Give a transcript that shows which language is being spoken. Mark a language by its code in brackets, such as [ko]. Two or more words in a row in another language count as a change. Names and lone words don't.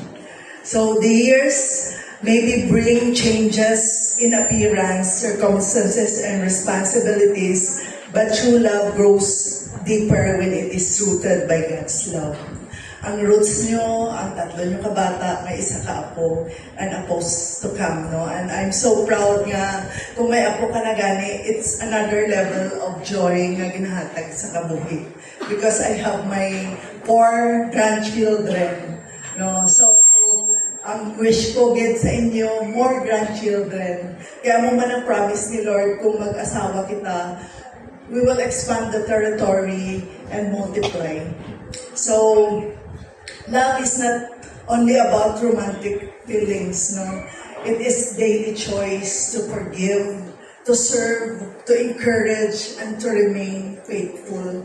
[en] So the years maybe bring changes in appearance, circumstances, and responsibilities, but true love grows deeper when it is rooted by God's love. [hil] Ang roots nyo, ang 3 nyo kabata, may 1 ka apo, [en] and apos to come, no? And I'm so proud [hil] nga, kung may apo ka na gani, [en] it's another level of joy [hil] nga ginahatag sa kabuhi. [en] Because I have my 4 grandchildren, no? So, [hil] ang wish ko gid sa inyo, [en] more grandchildren. [hil] Kaya mo man ang promise ni Lord, kung mag-asawa kita, [en] we will expand the territory and multiply. So, love is not only about romantic feelings, no? It is daily choice to forgive, to serve, to encourage, and to remain faithful.